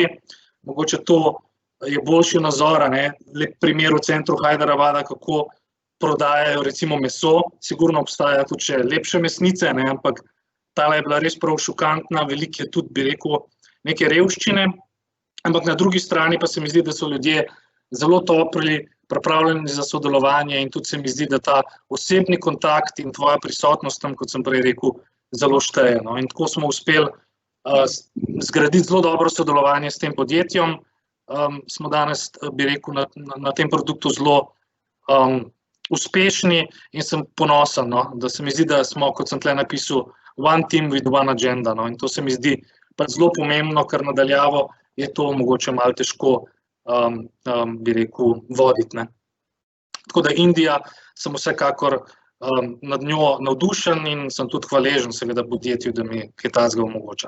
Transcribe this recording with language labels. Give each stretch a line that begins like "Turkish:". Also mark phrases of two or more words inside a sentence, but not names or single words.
Slovenian: Mogoče to je boljši nazor, lep primer v centru Hyderabada, kako prodajajo recimo meso, sigurno obstajajo tudi še lepše mesnice, ampak tale je bila res prav šokantna, veliko je tudi, bi rekel, neke revščine, ampak na drugi strani pa se mi zdi, da so ljudje zelo topli, pripravljeni za sodelovanje in tudi se mi zdi, da ta osebni kontakt in tvoja prisotnost tam, kot sem prej rekel, zelo šteje. No. In tako smo uspeli zgraditi zelo dobro sodelovanje s tem podjetjem. Smo danes, bi rekel, na tem produktu zelo uspešni in sem ponosen, no, da se mi zdi, da smo, kot sem tle napisal,
English: one team with one agenda.
Slovenian: No, in to se mi zdi pa zelo pomembno, ker nadaljavo je to mogoče malo težko, bi rekel, voditi. Ne. Tako da Indija sem vsekakor nad njo navdušen in sem tudi hvaležen seveda podjetju, da mi kaj takega omogoča.